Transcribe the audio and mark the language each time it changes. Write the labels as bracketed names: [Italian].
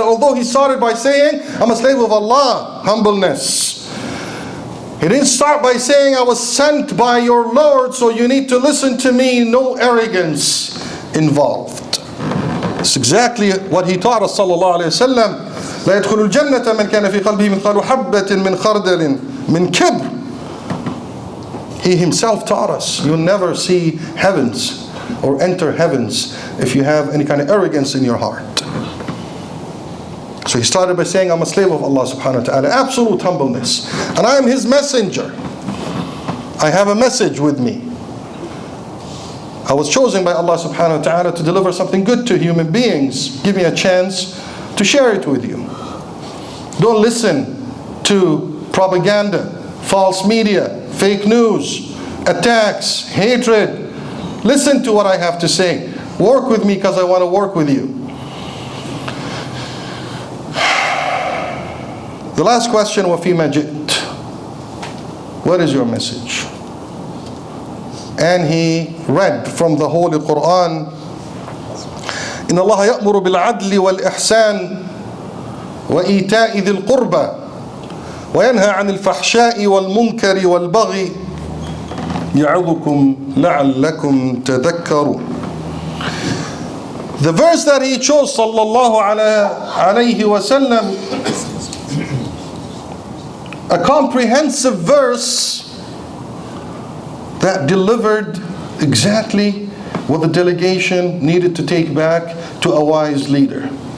[English] Although he started by saying, I'm a slave of Allah, humbleness. He didn't start by saying, I was sent by your Lord, so you need to listen to me. No arrogance involved. It's exactly what he taught us, sallallahu alayhi wa sallam. [Arabic] لا يدخل الجنة من كان في قلبه مثقال حبة من خردل من كبر. [English] He himself taught us, you'll never see heavens or enter heavens if you have any kind of arrogance in your heart. So he started by saying, I'm a slave of Allah subhanahu wa ta'ala. Absolute humbleness. And I am His messenger. I have a message with me. I was chosen by Allah subhanahu wa ta'ala to deliver something good to human beings. Give me a chance to share it with you. Don't listen to propaganda, false media, fake news, attacks, hatred. Listen to what I have to say. Work with me because I want to work with you. The last question, [Arabic] وَفِيمَا جِئْتَ, [English] what is your message? And he read from the Holy Quran, [Arabic] إِنَّ اللَّهَ يَأْمُرُ بِالْعَدْلِ وَالْإِحْسَانِ وَإِيتَاءِ ذِي الْقُرْبَى وَيَنْهَى عَنِ الْفَحْشَاءِ وَالْمُنْكَرِ وَالْبَغْيِ يَعِظُكُمْ لَعَلَّكُمْ تَذَكَّرُونَ. [English] The verse that he chose, sallallahu alayhi wa sallam, a comprehensive verse that delivered exactly what the delegation needed to take back to a wise leader.